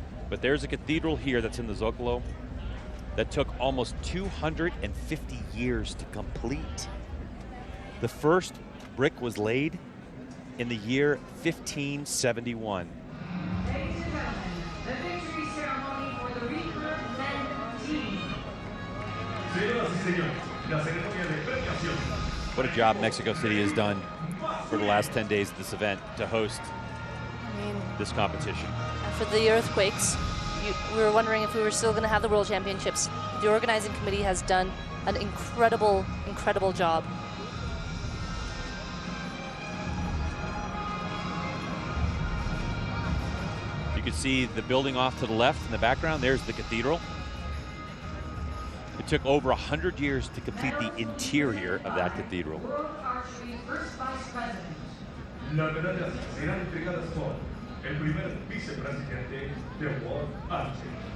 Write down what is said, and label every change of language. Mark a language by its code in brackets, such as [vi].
[en] But there's a cathedral here that's in the Zocalo that took almost 250 years to complete. The first brick was laid in the year 1571. Ladies and gentlemen, the victory ceremony for the Recurve men team. [es] Señoras y señores, la ceremonia de premiación. [en] What a job Mexico City has done for the last 10 days of this event to host this competition. After the earthquakes, we were wondering if we were still going to have the World Championships. The organizing committee has done an incredible, incredible job. You can see the building off to the left in the background. There's the cathedral. It took over 100 years to complete the interior of that cathedral. World Archery First Vice President. [es] Las medallas serán entregadas por el primer vicepresidente de World Archery.